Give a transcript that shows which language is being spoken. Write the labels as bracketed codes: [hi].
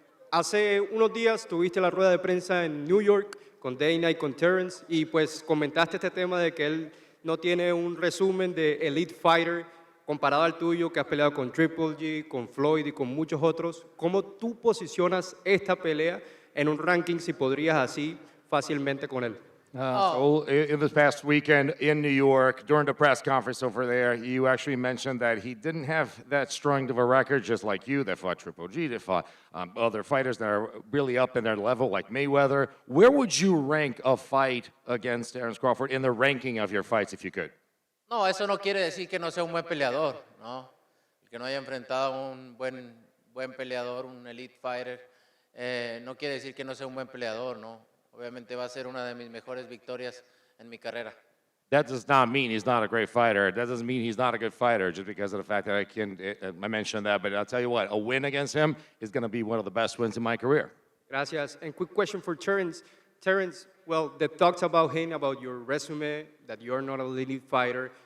[es] Hace unos días tuviste la rueda de prensa en New York con Dana y con Terence y pues comentaste este tema de que él no tiene un resumen de Elite Fighter comparado al tuyo, que has peleado con Triple G, con Floyd y con muchos otros. ¿Cómo tú posicionas esta pelea en un ranking, si podrías así fácilmente con él? [en] So in this past weekend in New York, during the press conference over there, you actually mentioned that he didn't have that strong of a record, just like you, that fought Triple G, that fought other fighters that are really up in their level, like Mayweather. Where would you rank a fight against Terence Crawford in the ranking of your fights, if you could? [es] No, eso no quiere decir que no sea un buen peleador, ¿no? Que no haya enfrentado a un buen peleador, un elite fighter, no quiere decir que no sea un buen peleador, ¿no? Obviamente va a ser una de mis mejores victorias en mi carrera. [en] That does not mean he's not a great fighter. That doesn't mean he's not a good fighter just because of the fact that I mentioned that. But I'll tell you what, a win against him is going to be one of the best wins in my career. [es] Gracias. [en] And quick question for Terence. Terence, well, the talks about him, about your resume, that you're not a elite fighter.